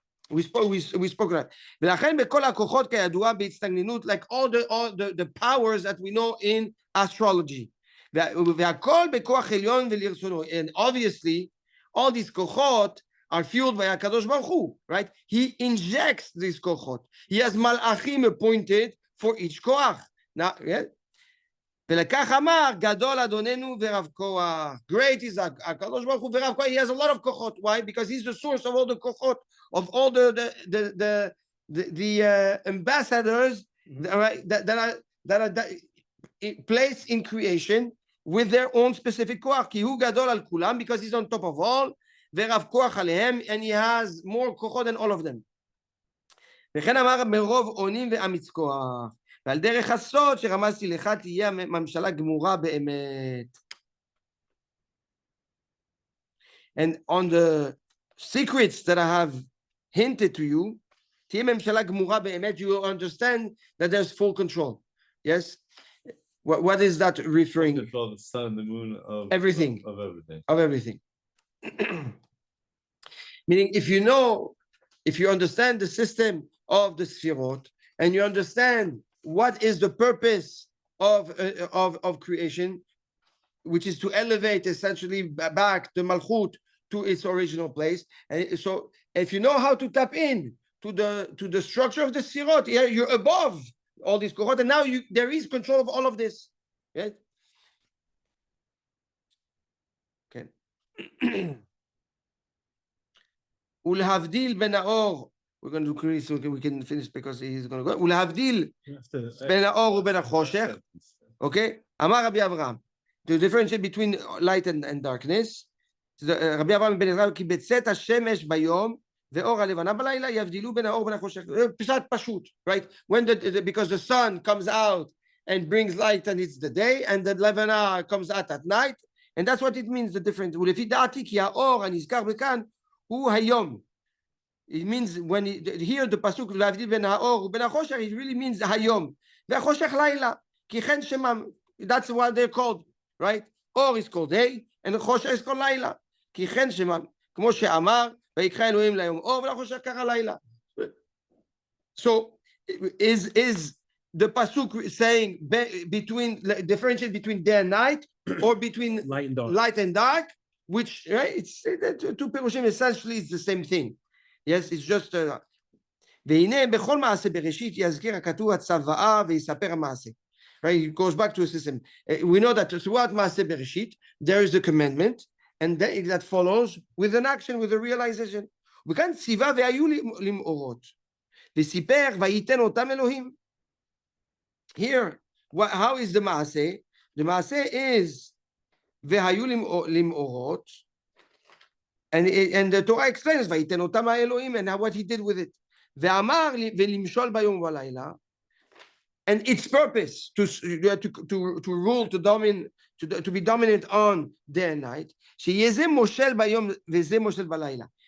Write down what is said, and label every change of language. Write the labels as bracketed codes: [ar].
[en] We spoke about. [he] ולכן בכל הכוחות כידוע בהצטגננות, [en] like all the powers that we know in astrology. [he] והכל בכוח עליון ולרצונו. [en] And obviously, all these kochot are fueled by HaKadosh Baruch Hu, right? He injects these kochot. He has malachim appointed for each koach. Now, yeah? [he] ולכך אמר, גדול אדוננו ורב כוח. [en] Great is HaKadosh Baruch Hu [he] ורב כוח. [en] He has a lot of kochot. Why? Because he's the source of all the kochot, of all the ambassadors, right, that are placed in creation with their own specific koach. [he] כי הוא גדול על כולם, [en] because he's on top of all, [he] ורב כוח עליהם, [en] and he has more kochot than all of them. [he] וכן אמר מרוב אונים ואמיץ כוח. ועל דרך הסוד שרמזתי לך תהיה ממשלה גמורה באמת. [en] And on the secrets that I have hinted to you, [he] תהיה ממשלה גמורה באמת, [en] you will understand that there's full control. Yes? What is that referring? Control the sun and the moon of everything. Of everything. Of everything. Meaning, if you understand the system of the Sfirot, and you understand what is the purpose of creation, which is to elevate essentially back the Malchut to its original place. And so if you know how to tap in to the structure of the Sfirot, yeah, you're above all these kohot, and now there is control of all of this. Right? Okay. [he] ולהבדיל בין האור, [en] we're going to do Chris so we can finish because he's going to go. [he] ולהבדיל בין האור ובין החושך, okay? אמר רבי אברהם, [en] to differentiate between light and darkness, [he] רבי אברהם בן עזרא, כי בצאת השמש ביום ואור הלבנה בלילה יבדילו בין האור ובין החושך. פשט פשוט, right? [en] Because the sun comes out and brings light and it's the day, and the לבנה comes out at night, and that's what it means, the difference. [he] ולפי דעתי כי האור הנזכר בכאן הוא היום. [en] It means when here the pasuk [he] להבדיל בין האור ובין החושך, [en] it really means היום. [he] והחושך לילה, כי כן שמם, [en] that's what they're called, [he] right? [en] אור is called day, and חושך is called לילה. [he] כי כן שמם, כמו שאמר, ויקרא אלוהים ליום אור ולחושך קרא לילה. [en] So is the pasuk saying differentiate between day and night, or between light and dark, which, right, it's two perushim essentially it's the same thing. Yes, it's just [he] והנה בכל מעשה בראשית יזכיר הכתוב הצוואה ויספר המעשה. [en] Right, it goes back to a system. We know that throughout Maasei Bereshit, there is the commandment, and that follows with an action, with a realization. [he] וכאן ציווה והיו למאורות, וסיפר וייתן אותם אלוהים. [en] Here, how is the Maaseh? The Maaseh is [he] והיו למאורות, [en] and the Torah explains [he] וייתן אותם האלוהים [en] and what he did with it. ואמר [he] ולמשול ביום ובלילה, [en] and its purpose to rule, to dominate, to be dominant on day and night. [he] שיהיה מושל ביום וזה מושל בלילה.